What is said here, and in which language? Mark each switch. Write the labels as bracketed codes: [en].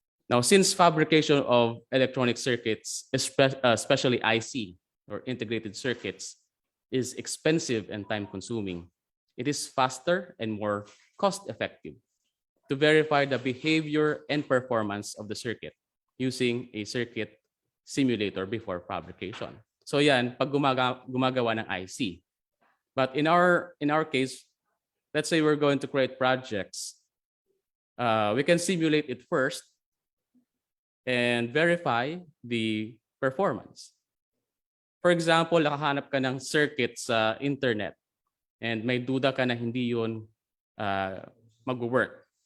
[en] Now, since fabrication of electronic circuits, especially IC or integrated circuits, is expensive and time-consuming, it is faster and more cost-effective to verify the behavior and performance of the circuit using a circuit simulator before fabrication. [tl] So yan, pag gumagawa ng IC. [en] But in our case, let's say we're going to create projects. We can simulate it first and verify the performance. For example, [tl] nakahanap ka ng circuit sa internet and may duda ka na hindi yun mag-work.